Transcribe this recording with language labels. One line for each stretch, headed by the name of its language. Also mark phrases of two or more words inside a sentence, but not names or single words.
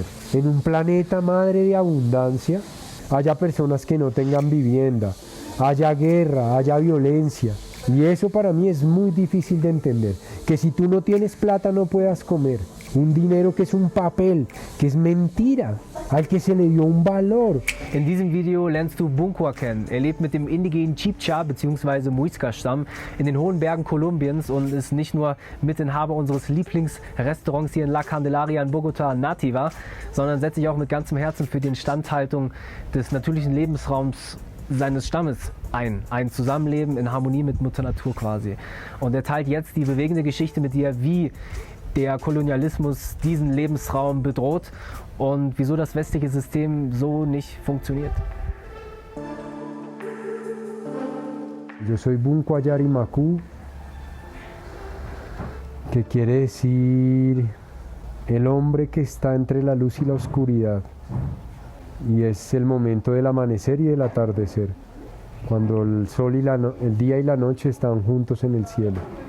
Spanish: En un planeta madre de abundancia, haya personas que no tengan vivienda, haya guerra, haya violencia. Y eso para mí es muy difícil de entender. Que si tú no tienes plata no puedas comer. Un dinero que es un papel, que es mentira, al que se le dio un valor.
German: In diesem Video lernst du Bunkwa kennen. Er lebt mit dem indigenen Chibcha bzw. Muisca-Stamm in den hohen Bergen Kolumbiens und ist nicht nur Mitinhaber unseres Lieblingsrestaurants hier in La Candelaria in Bogotá, Nativa, sondern setzt sich auch mit ganzem Herzen für die Instandhaltung des natürlichen Lebensraums seines Stammes ein Zusammenleben in Harmonie mit Mutter Natur quasi. Und er teilt jetzt die bewegende Geschichte mit dir, wie der Kolonialismus diesen Lebensraum bedroht und wieso das westliche System so nicht funktioniert.
Spanish: Yo soy Bunkwa Yarimacu, que quiere decir el hombre que está entre la luz y la oscuridad. Y es el momento del amanecer y del atardecer, cuando el sol y el día y la noche están juntos en el cielo.